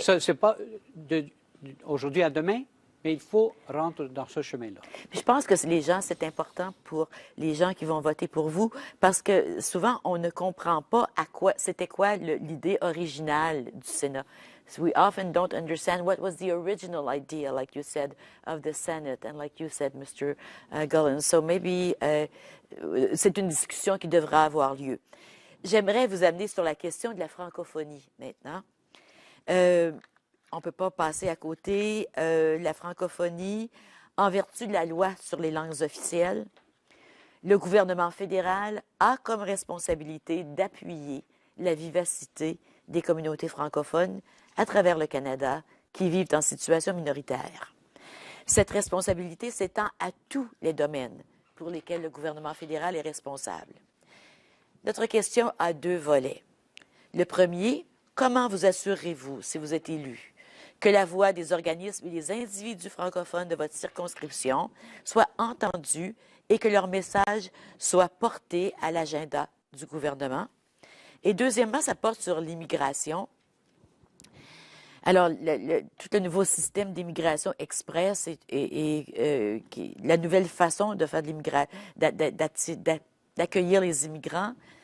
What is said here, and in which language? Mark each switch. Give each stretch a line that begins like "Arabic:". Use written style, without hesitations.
French: Ça, c'est pas aujourd'hui à demain, mais il faut rentrer dans ce chemin-là. Je pense que les gens, c'est important pour les gens qui vont voter pour vous, parce que souvent, on ne comprend pas c'était quoi l'idée originale du Sénat.
English: So we often don't understand what was the original idea, like you said, of the Senate, and like you said, Mr. Gullin. So maybe
French: c'est une discussion qui devra avoir lieu. J'aimerais vous amener sur la question de la francophonie maintenant. On ne peut pas passer à côté la francophonie en vertu de la loi sur les langues officielles. Le gouvernement fédéral a comme responsabilité d'appuyer la vivacité des communautés francophones à travers le Canada qui vivent en situation minoritaire. Cette responsabilité s'étend à tous les domaines pour lesquels le gouvernement fédéral est responsable. Notre question a deux volets. Le premier, comment vous assurez-vous, si vous êtes élu, que la voix des organismes et des individus francophones de votre circonscription soit entendue et que leur message soit porté à l'agenda du gouvernement? Et deuxièmement, ça porte sur l'immigration. Alors, tout le nouveau système d'immigration express et la nouvelle façon de faire de d'accueillir les immigrants.